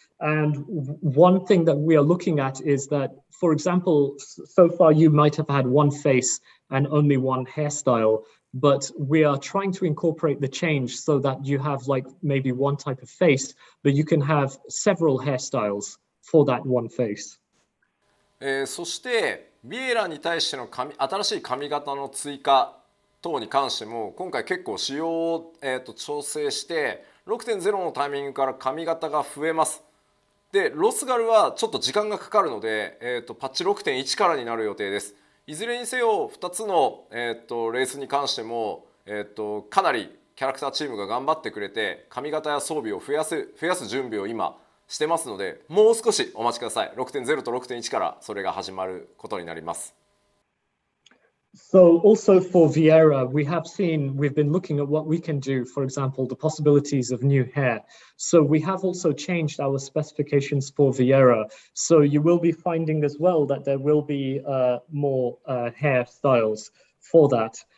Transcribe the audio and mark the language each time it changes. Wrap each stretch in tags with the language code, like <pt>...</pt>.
<en>And one thing that we are looking at is that, for example, so far you might have had one face and only one hairstyle, but we are trying to incorporate the change so that you have like maybe one type of face, but you can have several hairstyles for that one face.</en> <ja>そしてビエラに対しての新しい髪型の追加等に関しても今回結構仕様を、調整して 6.0 のタイミングから髪型が増えます。でロスガルはちょっと時間がかかるので、パッチ 6.1 からになる予定です。いずれにせよ2つの、レースに関しても、かなりキャラクターチームが頑張ってくれて髪型や装備を増やす準備を今してますので、もう少しお待ちください。 6.0 と 6.1 からそれが始まることになります。</ja> <en>So also for Vieira, we've been looking at what we can do, for example, the possibilities of new hair. So we have also changed our specifications for Vieira. So you will be finding as well that there will be more hair styles for that.</en>